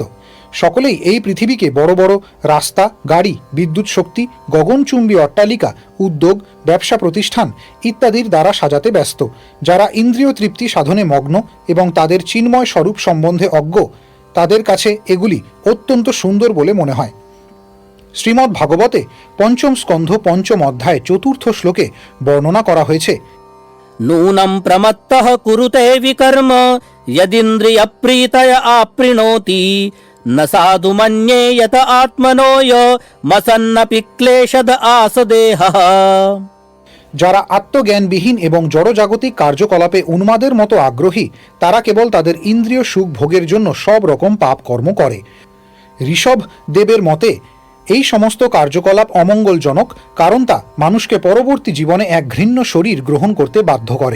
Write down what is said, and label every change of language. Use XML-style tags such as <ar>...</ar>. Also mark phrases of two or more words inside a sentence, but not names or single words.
<bn>সকলেই এই পৃথিবীকে বড় বড় রাস্তা, গাড়ি, বিদ্যুৎ শক্তি, গগনচুম্বী অট্টালিকা, উদ্যোগ, ব্যবসা প্রতিষ্ঠান ইত্যাদির দ্বারা সাজাতে ব্যস্ত। যারা ইন্দ্রিয় তৃপ্তি সাধনে মগ্ন এবং তাদের চিন্ময় স্বরূপ সম্বন্ধে অজ্ঞ, তাদের কাছে এগুলি অত্যন্ত সুন্দর বলে মনে হয়। শ্রীমদ্ ভাগবতে পঞ্চম স্কন্ধ পঞ্চম অধ্যায় চতুর্থ শ্লোকে বর্ণনা করা হয়েছে,</bn> <sa>नूनं प्रमत्तः कुरुते विकर्म यदिन्द्रियप्रीतय आपृणोति न साधु मन्ये यत आत्मनो य मसन्नपि क्लेशद आसदेहः।</sa> <bn>যারা আত্মজ্ঞানবিহীন এবং জড়জাগতিক কার্যকলাপে উন্মাদের মতো আগ্রহী, তারা কেবল তাদের ইন্দ্রিয় সুখ ভোগের জন্য সব রকম পাপ কর্ম করে। ঋষভ দেবের মতে এই সমস্ত কার্যকলাপ অমঙ্গলজনক, কারণ তা মানুষকে পরবর্তী জীবনে এক ঘৃণ্য শরীর গ্রহণ করতে বাধ্য করে।</bn>